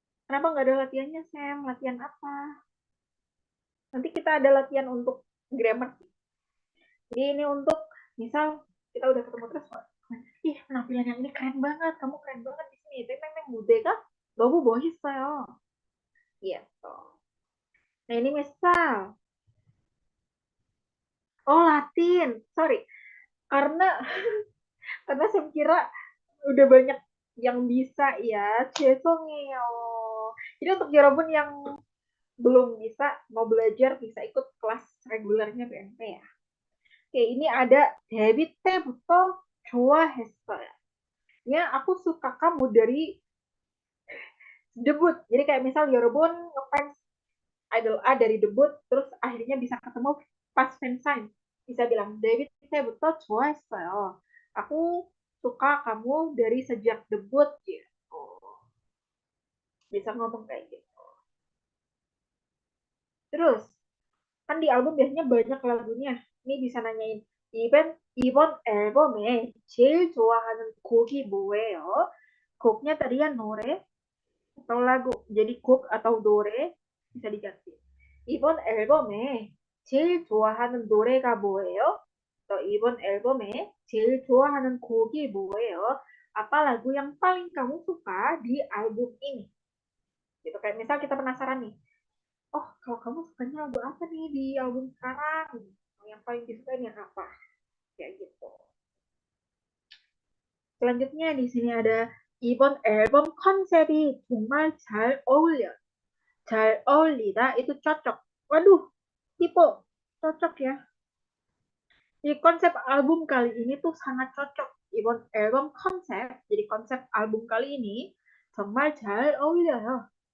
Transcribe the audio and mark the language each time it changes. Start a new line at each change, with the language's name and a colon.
Indonesian: Kenapa nggak ada latihannya, Sam? Latihan apa? Nanti kita ada latihan untuk grammar. Jadi ini untuk, misal kita udah ketemu terus, ih penampilan yang ini keren banget, kamu keren banget di sini.
Korean: Teng 무대가 너무 멋있어요.
Indonesian: Gitu. Nah ini misal, oh Latin, sorry, karena saya kira udah banyak yang bisa ya.
Korean: 죄송해요.
Indonesian: Jadi untuk Yorobun yang belum bisa mau belajar bisa ikut kelas regulernya BMP ya. Oke, ini ada
Korean: David 때부터 좋아했어요.
Indonesian: Ya, aku suka kamu dari debut. Jadi kayak misal Yorobun ngefans idol A dari debut, terus akhirnya bisa ketemu pas fansign. Bisa bilang,
Korean: David 때부터 좋아했어요.
Indonesian: Aku suka kamu dari sejak debut gitu. Bisa ngomong kayak gitu. Terus, kan di album biasanya banyak lagunya. Ini bisa nanyain,
Korean: 이번 앨범에 제일 좋아하는 곡이 뭐예요?
Indonesian: 곡nya tadi ya 노래 atau lagu. Jadi 곡 atau 노래 bisa diganti.
Korean: 이번 앨범에 제일 좋아하는 노래가 뭐예요? Atau 이번 앨범에 제일 좋아하는 곡이 뭐예요?
Indonesian: Apa lagu yang paling kamu suka di album ini? Gitu kayak misal kita penasaran nih, oh kalau kamu sukanya lagu apa nih di album sekarang, yang paling disukai yang apa, kayak gitu. Selanjutnya di sini ada
Korean: 이번 앨범 컨셉이 정말 잘 어울려. 잘 어울리다
Indonesian: itu cocok. Waduh, tipe cocok ya. Jadi konsep album kali ini tuh sangat cocok. 이번 앨범 konsep, jadi konsep album kali ini
Korean: 정말 잘 어울려요.